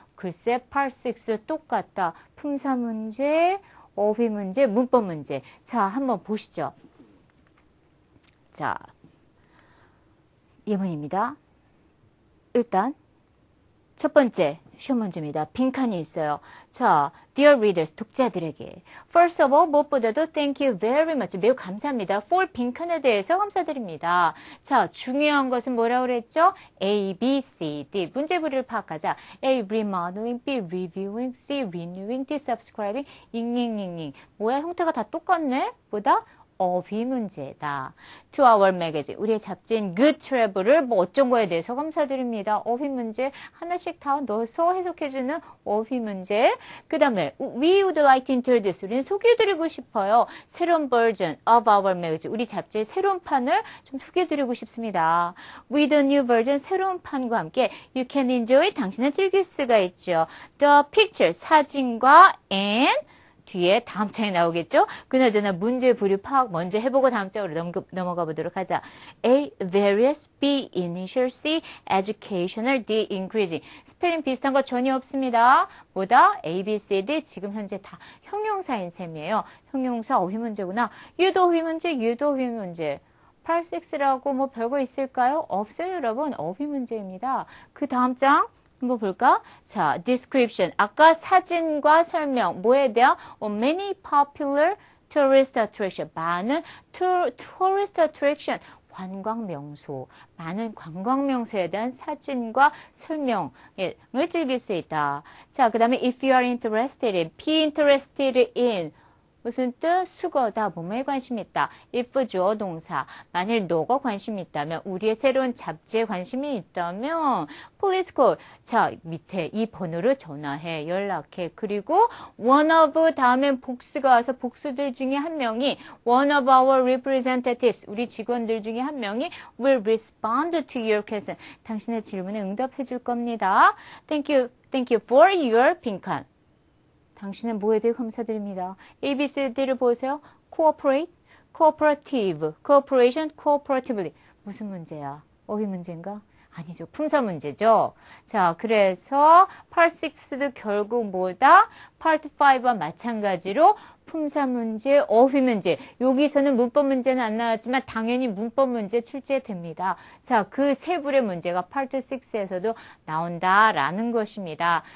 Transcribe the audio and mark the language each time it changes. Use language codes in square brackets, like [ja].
[ko] 글쎄, Part 6 똑같다. 품사 문제, 어휘 문제, 문법 문제. 자, 한번 보시죠. 자, 예문입니다. 일단 첫 번째 시험 문제입니다. 빈칸이 있어요. 자, [en] dear readers, [ko] 독자들에게. [en] First of all, [ko] 무엇보다도 [en] thank you very much. [ko] 매우 감사합니다. for 빈칸에 대해서 감사드립니다. 자, 중요한 것은 뭐라고 그랬죠? [en] A, B, C, D. [ko] 문제부리를 파악하자. [en] A, remodeling, B, reviewing, C, renewing, D, subscribing, 잉잉잉잉. [ko] 뭐야, 형태가 다 똑같네? 보다? 어휘 문제다. [en] To our magazine. [ko] 우리의 잡지인 Good Travel을 어쩐 거에 대해서 감사드립니다. 어휘 문제 하나씩 다 넣어서 해석해주는 어휘 문제. 그 다음에 [en] We would like to introduce. [ko] 우리는 소개해드리고 싶어요. 새로운 [en] version of our magazine. [ko] 우리 잡지의 새로운 판을 좀 소개해드리고 싶습니다. [en] With a new version. [ko] 새로운 판과 함께 [en] You can enjoy. [ko] 당신은 즐길 수가 있죠. [en] The picture. [ko] 사진과 and 뒤에 다음 장에 나오겠죠? 그나저나 문제 부류 파악 먼저 해보고 다음 장으로 넘어가 보도록 하자. [en] A, various, B, initial, C, educational, D, increasing. [ko] 스펠링 비슷한 거 전혀 없습니다. 뭐다? A, B, C, D 지금 현재 다 형용사인 셈이에요. 형용사 어휘 문제구나. 얘도 어휘 문제, 얘도 어휘 문제. 8, 6라고 뭐 별거 있을까요? 없어요, 여러분. 어휘 문제입니다. 그 다음 장. 한번 볼까? 자, description. 아까 사진과 설명. 뭐에 대한? [en] Many popular tourist attraction. [ko] 많은 [en] tourist attraction. [ko] 관광 명소. 많은 관광 명소에 대한 사진과 설명을 즐길 수 있다. 자, 그 다음에 [en] if you are interested in, be interested in. [ko] 무슨 뜻? 수거다. 뭐뭐에 관심 있다. if 주어 동사. 만일 너가 관심 있다면, 우리의 새로운 잡지에 관심이 있다면 [en] please call. [ko] 자, 밑에 이 번호로 전화해. 연락해. 그리고 one of 다음엔 복수가 와서 복수들 중에 한 명이 [en] one of our representatives. [ko] 우리 직원들 중에 한 명이 [en] will respond to your question. [ko] 당신의 질문에 응답해 줄 겁니다. [en] Thank you for your [ko] 빈칸. 당신은 뭐에 대해 감사드립니다. A, B, C, D를 보세요. [en] Cooperate, cooperative, cooperation, cooperatively. [ko] 무슨 문제야? 어휘 문제인가? 아니죠. 품사 문제죠. 자, 그래서 Part 6도 결국 뭐다? Part 5와 마찬가지로 품사 문제, 어휘 문제. 여기서는 문법 문제는 안 나왔지만 당연히 문법 문제 출제됩니다. 자, 그 세 불의 문제가 Part 6에서도 나온다라는 것입니다.